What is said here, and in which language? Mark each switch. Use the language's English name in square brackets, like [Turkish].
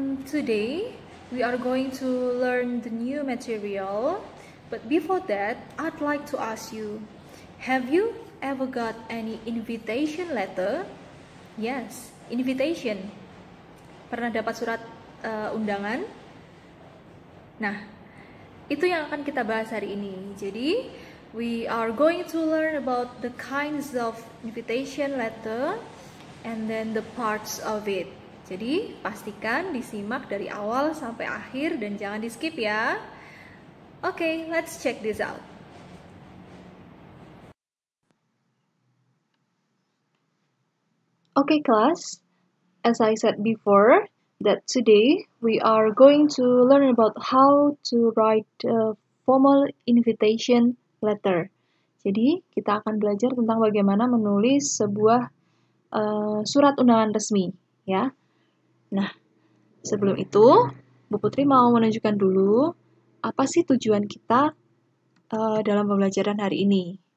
[English] Today we are going to learn the new material, but before that, I'd like to ask you, have you ever got any invitation letter? Yes, invitation. [Indonesian] Pernah dapat surat undangan? Nah, itu yang akan kita bahas hari ini. [English] Jadi, we are going to learn about the kinds of invitation letter and then the parts of it. [Indonesian] Jadi, pastikan disimak dari awal sampai akhir dan jangan di-skip ya. [English] Okay, let's check this out. Okay, class. As I said before, that today we are going to learn about how to write a formal invitation letter. [Indonesian] Jadi, kita akan belajar tentang bagaimana menulis sebuah surat undangan resmi, ya. Nah, sebelum itu, Bu Putri mau menunjukkan dulu apa sih tujuan kita dalam pembelajaran hari ini.